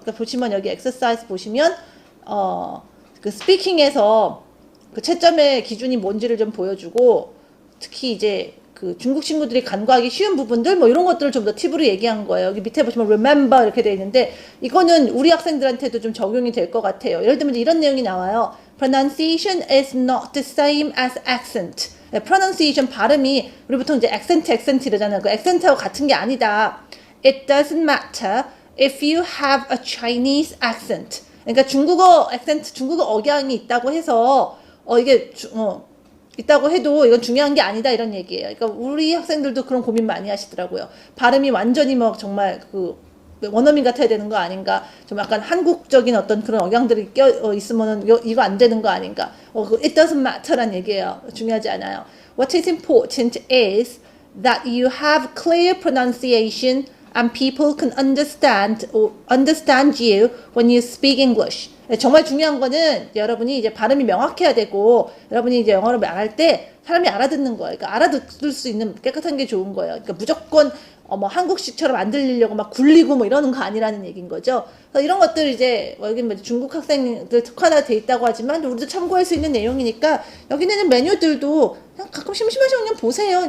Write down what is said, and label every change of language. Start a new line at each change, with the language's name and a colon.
Korean: 그러니까 보시면 여기 exercise 보시면 그 speaking에서 그 채점의 기준이 뭔지를 좀 보여주고 특히 이제 그 중국 친구들이 간과하기 쉬운 부분들 뭐 이런 것들을 좀 더 팁으로 얘기한 거예요. 여기 밑에 보시면 remember 이렇게 돼 있는데 이거는 우리 학생들한테도 좀 적용이 될 것 같아요. 예를 들면 이런 내용이 나와요.
English: Pronunciation is not the same as accent.
Korean: pronunciation 발음이 우리 보통 이제 accent 이러잖아요. 그 accent하고 같은 게 아니다.
English: It doesn't matter if you have a Chinese accent.
Korean: 그러니까 중국어 액센트, 중국어 억양이 있다고 해서 이게 있다고 해도 이건 중요한 게 아니다 이런 얘기예요. 그러니까 우리 학생들도 그런 고민 많이 하시더라고요. 발음이 완전히 뭐 정말 그 원어민 같아야 되는 거 아닌가? 좀 약간 한국적인 어떤 그런 억양들이 껴 있으면은 이거 안 되는 거 아닌가?
English: It doesn't matter
Korean: 란 얘기예요. 중요하지 않아요.
English: What is important is that you have clear pronunciation and people can understand you when you speak English.
Korean: 정말 중요한 거는 여러분이 이제 발음이 명확해야 되고 여러분이 이제 영어를 말할 때 사람이 알아듣는 거예요. 그러니까 알아들을 수 있는 깨끗한 게 좋은 거예요. 그러니까 무조건 뭐 한국식처럼 안 들리려고 막 굴리고 뭐 이러는 거 아니라는 얘기인 거죠. 그래서 이런 것들 이제 여기 뭐 중국 학생들 특화가 돼 있다고 하지만 우리도 참고할 수 있는 내용이니까 여기 있는 메뉴들도 그냥 가끔 심심하시면 그냥 보세요.